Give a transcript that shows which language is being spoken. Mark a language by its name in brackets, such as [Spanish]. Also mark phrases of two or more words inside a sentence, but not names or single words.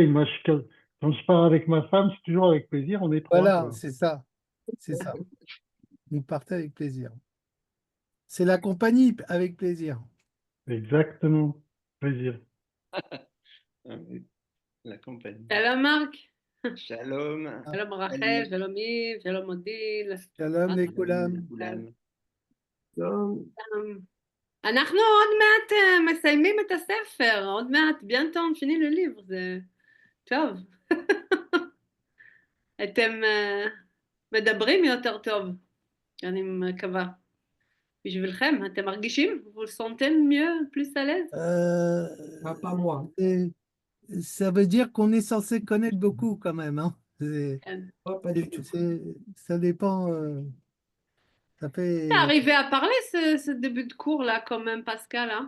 [French] oui, moi, quand je pars avec ma femme, c'est toujours avec plaisir, on est trois, voilà, quoi. c'est ça. C'est ça. Vous partez avec plaisir. C'est la compagnie avec plaisir. Exactement, plaisir. Oui, la compagnie. [Hebrew] שלום מרק, Shalom. שלום רחל, שלום יב, שלום אודיל. [French] Shalom, les Shalom, Koulam. Koulam. [Hebrew] אנחנו עוד מעט מסיימים את הספר, עוד מעט, [French] bientôt on finit le livre, [Hebrew] זה טוב. אתם מדברים יותר טוב, אני מקווה. בשבילכם, אתם מרגישים? [French] vous vous sentez mieux, plus à l'aise? Ah, pas moi. Ça veut dire qu'on est censé connaître beaucoup quand même, hein. Moi, pas du tout. Ça dépend. Ça T'es fait. arrivé à parler ce début de cours là quand même, Pascal, hein?